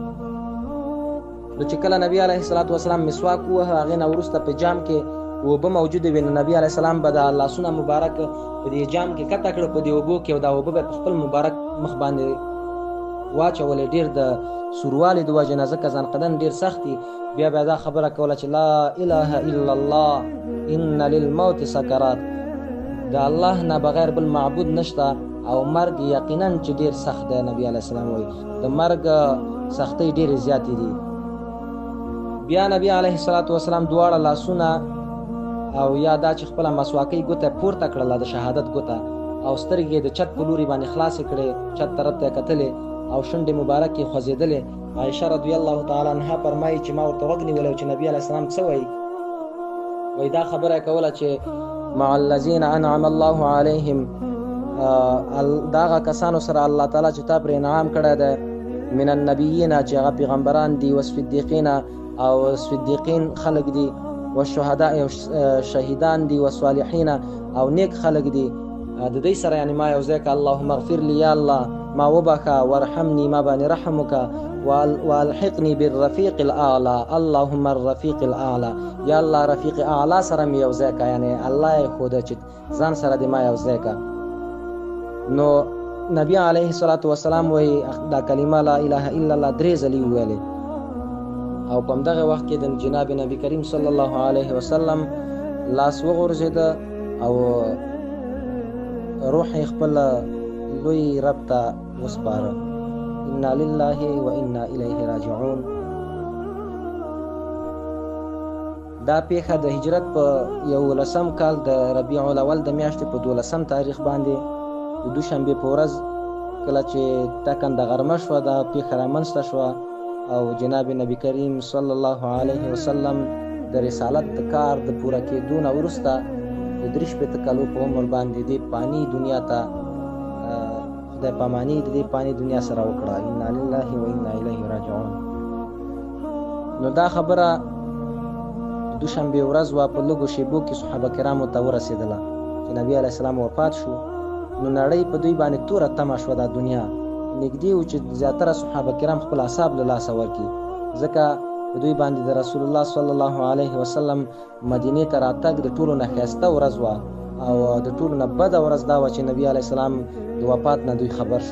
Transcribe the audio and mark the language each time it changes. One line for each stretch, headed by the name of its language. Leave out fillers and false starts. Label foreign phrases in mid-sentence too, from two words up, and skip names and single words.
Pashto: نو چې کله نبي علیه الصلاة والسلام مسواک ووهه هغې نه وروسته په جام کې اوبه موجودې وې، نو نبي علیه السلام به دا لاسونه مبارک په دې جام کې کته کړه په دې اوبو کې، او دا اوبه به په خپل مبارک مخ باندې واچولې، ډېر د سوروالي د وجې نه ځکه ځان قدن ډېر سخت دي. بیا به دا خبره کوله چې
Arabic: لا اله الا الله ان للموت سکرات،
Pashto: د الله نه بغیر بل معبود نشته او مرګ یقینا چې ډېر سخت دی. نبي علیه السلام وایي د مرګ سختۍ ډېرې زیاتې دي. بیا نبي علیه الصلاة والسلام دواړه لاسونه او یا دا چې خپله مسواکۍ ګوته پورته کړله د شهادت ګوته، او سترګې د چت په لوري باندې خلاصې کړې، چت طرف ته یې کتلې او شونډې مبارکې خوځېدلې. عایشه رضی الله تعالی عنها فرمایي چې ما ورته غوږ نیولی چې نبي علیه السلام څه وایي، وایي دا خبره یې کوله چې
Arabic: مع الذين انعم الله عليهم
Pashto: داغه کسانو سره الله تعالی چې تا پر انعام کړی دی
Arabic: من النبیین
Pashto: چې هغه پیغمبران دي والصدیقین او صدیقین خلق دي والشهداء شهیدان دي والصالحین او نیک خلق دي د دې سره یعنی ما یو ځکه
Arabic: اللهم اغفر لي
Pashto: یا الله ما وبخا وارحمني ما باندې رحم وکا
Arabic: والحقني بالرفيق الاعلى اللهم الرفيق الاعلى
Pashto: یا الله رفیق اعلی سره مې یو ځکه یعنی الله خود چې ځان سره د ما یو ځکه. نو نبی علیه الصلاۃ والسلام وی دا کلمه
Arabic: لا اله الا الله
Pashto: درې ځلې ویلې او په دغه وخت کې د جناب نبی کریم صلی الله علیه وسلم لاس وغورځید او روح خپل لوی رب ته وسپاره.
Arabic: انا لله و انا الیه راجعون.
Pashto: دا پیښه د هجرت په 11 کال د ربیع الاول د میاشتې په 12 تاریخ باندې د دوشنبه په ورځ کله چې ټاکنده غرمه شوه دا پیښه رامنځته شوه او جناب نبی کریم صلی الله علیه وسلم د رسالت د کار د پوره کېدو نه وروسته د 3 کالو په عمر باندې د پانی دنیا ته خدای پاماني د دې پانی دنیا سره وکړه.
Arabic: انا لله و انا الیه راجعون.
Pashto: نو دا خبره دوشنبه ورځ وا په لږو شیبو کې صحابه کرامو ته ورسېدله چې نبی علیه السلام وفات شو. نو نړۍ په دوی باندې توره تمه شوه دا دنیا نږدې و چې زیاتره صحابه کرام خپل اعصاب له لاسه ورکړي ځکه په دوی باندې د رسول الله صلی الله علیه وسلم مدینې ته راتګ د ټولو نه ښایسته ورځ وه او د ټولو نه بده ورځ دا وه چې نبی علیه السلام د وفات نه دوی خبر شو.